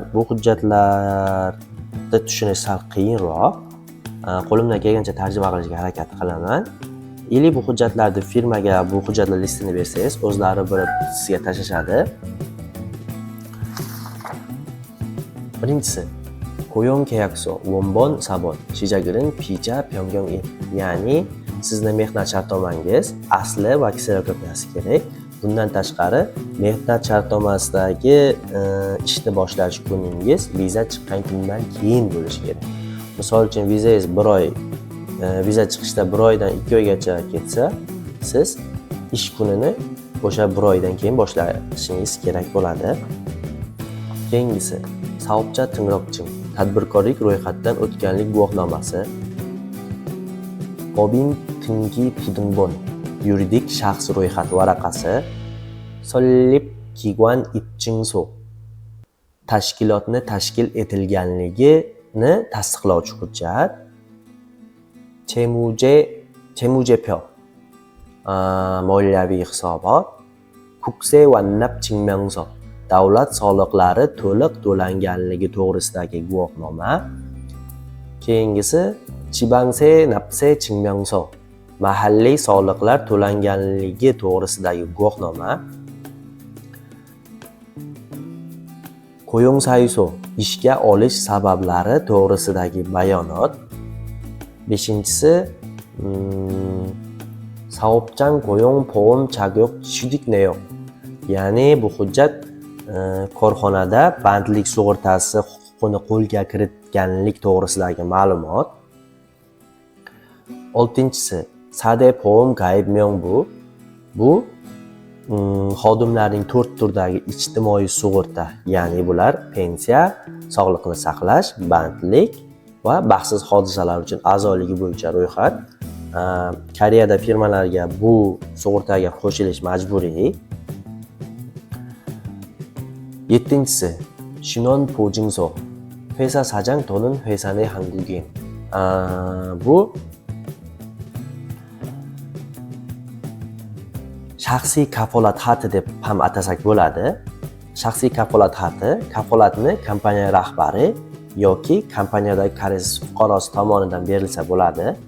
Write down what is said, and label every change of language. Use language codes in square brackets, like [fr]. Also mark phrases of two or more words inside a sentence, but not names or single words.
[uz] Bu hujjatlarni tushunish sal qiyinroq. Qo'limdan kelgancha tarjima qilishga harakat qilaman. Ili bu hujjatlarni firmaga bu hujjatlar listini bersangiz, o'zlari birib sizga tashashadi. [ko] Birinchisi 고용 계약서, 원본, sabon, 시작일은 비자 변경일. [uz] Ya'ni sizning mehnat shartnomangiz asli va kserokopiyasi kerak. Bundan tashqari, mehnat shartnomasidagi ishni boshlash kuningiz viza chiqqan kundan keyin bo'lishi kerak. Misol uchun vizangiz 1 oy, viza chiqishda 1 oydan 2 oygacha ketsa, siz ish kunini o'sha 1 oydan keyin boshlashingiz kerak bo'ladi. Keyingisi [ko] 사업자 등록증, [uz] tadbirkorlik ro'yxatdan o'tganlik guvohnomasi. [ko] 법인 등기 부등본, [uz] yuridik shaxs ro'yxat varaqasi. [ko] 설립 기관 입증소, [uz] tashkilotni tashkil etilganligini tasdiqlovchi hujjat. 재무제표, moliyaviy hisobot. [ko] 국세 완납 증명서, [uz] davlat soliqlari to'liq to'langanligi to'g'risidagi guvohnoma. Keyingisi [ko] 지방세 납세 증명서, [uz] mahalliy soliqlar to'langanligi to'g'risidagi guvohnoma. 고용사유소, ishga olish sabablari to'g'risidagi bayonot. [ko] 5-inchisi 사업장 고용 보험 자격 취득 내용, [uz] ya'ni bu hujjat korxonada bandlik sug'urtasi huquqini qo'lga kiritganlik to'g'risidagi ma'lumot. [ko] 6-inchisi 사대 보험 가입 명부. [uz] Bu xodimlarning 4 turdagi ijtimoiy sug'urta, ya'ni bular pensiya, sog'liqni saqlash, bandlik va baxtsiz hodisalar uchun a'zoligi bo'yicha ro'yxat. Koreyada firmalarga bu sug'urtaga qo'shilish majburiy. [ko] 7-inchisi 신원 보증서, 회사 사장 또는 회사 내 한국인. [uz] Bu shaxsiy kafolat xati deb ham atasak bo'ladi. Shaxsiy kafolat xati kafolatni kompaniya rahbari yoki kompaniyadagi koreys fuqarosi tomonidan berilsa bo'ladi.